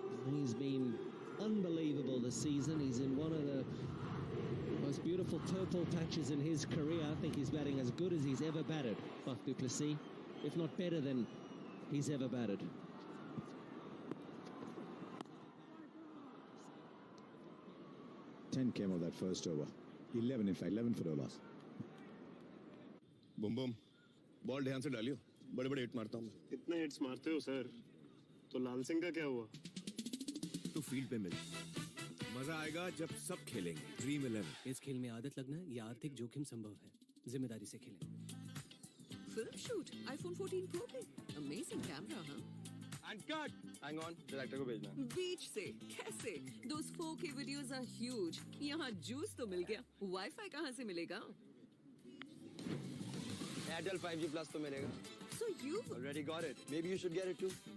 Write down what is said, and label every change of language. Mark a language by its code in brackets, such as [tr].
[en] He's been unbelievable this season. He's in one of the most beautiful purple patches in his career. I think he's batting as good as he's ever batted, Faf du Plessis, if not better than he's ever batted. Ten came of that first over. 11 in fact, 11 for Olas. [hi] Bum Bum ball ध्यान से डालियो, बड़े बड़े hit मारता हूँ। इतने hits मारते हो sir, तो लाल सिंह का क्या हुआ? तो फील्ड पे मिल, मजा आएगा जब सब खेलेंगे। ड्रीम 11। इस खेल में आदत लगना या आर्थिक जोखिम संभव है, जिम्मेदारी से खेलें। [en] Film shoot iPhone 14 Pro पे, amazing camera, हाँ? And cut. Hang on, [hi] director को भेजना। बीच से कैसे? [en] Those 4K videos are huge. [hi] यहाँ जूस तो मिल गया, वाईफाई कहाँ से मिलेगा? Airtel 5G Plus तो मिलेगा। [en] So you already got it. Maybe you should get it too.